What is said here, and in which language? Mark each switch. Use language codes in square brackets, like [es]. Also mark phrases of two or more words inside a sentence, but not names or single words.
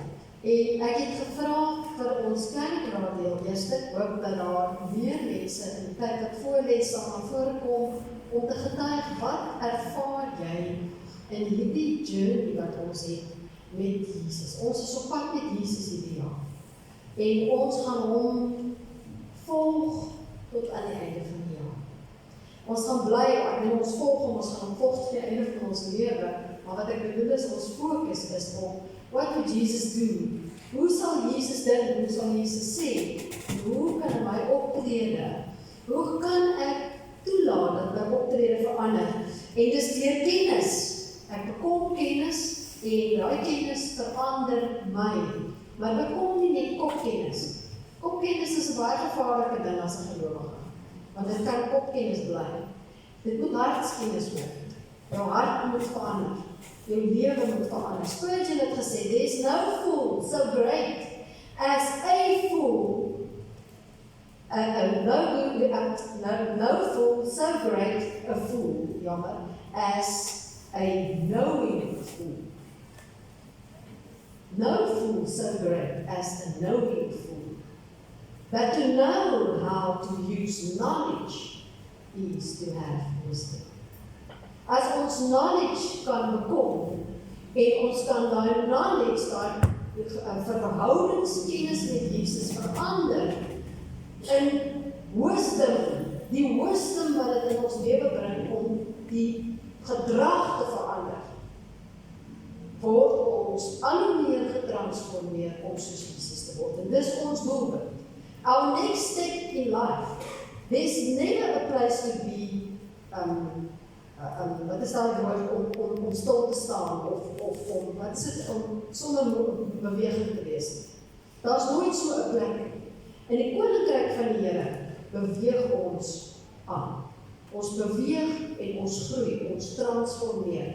[af] En ek het gevra vir ons klein raadeel eers, ek hoop dat daar meer mense in die tyd wat voorles sal gaan voorkom om te getuig, wat ervaar jy in hierdie journey wat ons het met Jesus. Ons is op pad met Jesus hierdie jaar. En ons gaan hom volg tot aan die einde van die jaar. Ons gaan bly, ons volg hom, ons gaan hom volg tot die einde van ons lewe. Maar wat ek bedoel is, ons fokus is op, [en] what would Jesus do? [af] Hoe sal Jesus dink? Hoe sal Jesus sê? Hoe kan my optrede? Hoe kan ek toelaat dat my optrede verander? En dis deur kennis. Ek bekom kennis en daai kennis verander my. Maar bekom nie net kopkennis. Kopkennis is 'n baie gevaarlike ding as 'n gelowige. Want dit kan kopkennis bly. Dit moet hartskennis word. Jou hart moet verander. Jou lewe moet verander. Spurgeon het gesê, [en] there's no fool so great as a fool. No fool so great a fool, jammer, as a knowing fool. No fool so great as a knowing fool. But to know how to use knowledge is to have wisdom. [af] As ons knowledge kan bekom, en ons kan daai knowledge, daai verhoudingskennis met Jesus verander, in wisdom, die wisdom wat dit in ons lewe bring, om die gedrag te verander, word ons al hoe meer getransformeer om soos Jesus te word. En dis ons doelwit. [en] Our next step in life, there's never a place to be, [af] wat is daar woord, om stil te staan, of om sonder beweging te wees. Daar is nooit so 'n plek. In die koninkryk van die Here beweeg ons aan. Ons beweeg en ons groei, ons transformeer.